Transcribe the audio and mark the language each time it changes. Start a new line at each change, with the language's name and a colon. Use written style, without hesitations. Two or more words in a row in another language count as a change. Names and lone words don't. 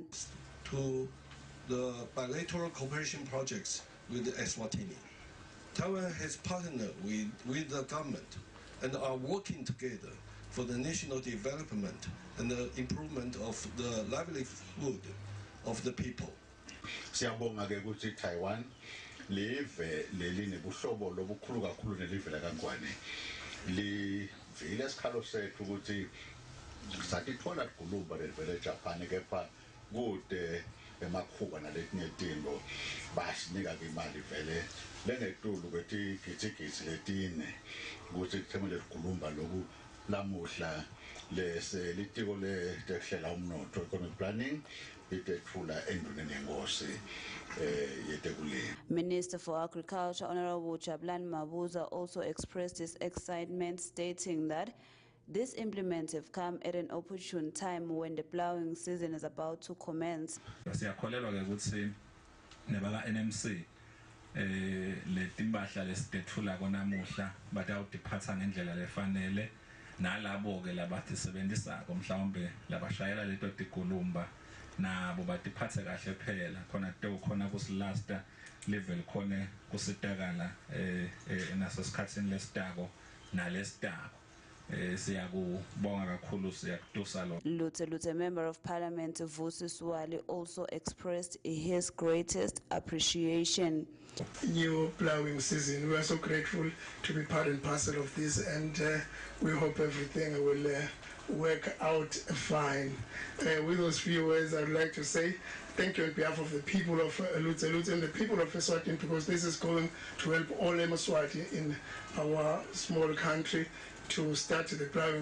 English: To the bilateral cooperation projects with Eswatini. Taiwan has partnered with the government and are working together for the national development and the improvement of the livelihood of the people.
Swati: Siyabonga ke ukuthi Taiwan live lelinebuhlobo lobukhulu kakhulu nelive lakaNgwane. Livile esikhalo sethu ukuthi satithola iguluba levele eJapan kepha kude emakhuba naletinye izinto basinika imali vele lengetulu ukuthi gitsigitsi letine ukuthi kuthemele sigulumba loku lamuhla lese litiko letekuhlela umnotho
English: economic planning
Swati: litethula enduneni yenkosi yetekulima.
English: Minister for Agriculture Honorable Jabulani Mabuza also expressed his excitement, stating that these implements have come at an opportune time when the plowing season is about to commence.
Swati: Siyakholelwa ke ukuthi nebaka NMC letimbahla lesitethula konamuhla batawudiphatha ngendlela lefanele nalabo ke labatisebenzisako mhlawumbe labashayela leto tikulumba nabo batiphathe kahle phela khona khona kusilasta level khona kusitakala naso sikhatsini lesitako nalesitako.
English: Luthe Member of Parliament Vusi Swali also expressed his greatest appreciation. New plowing season. We are so grateful to be part and parcel of this, and we hope everything will work out fine. With those few words, I'd like to say thank you on behalf of the people of Luthe and the people of Eswatini, because this is going to help all Yemaswati in our small country to start the plowing.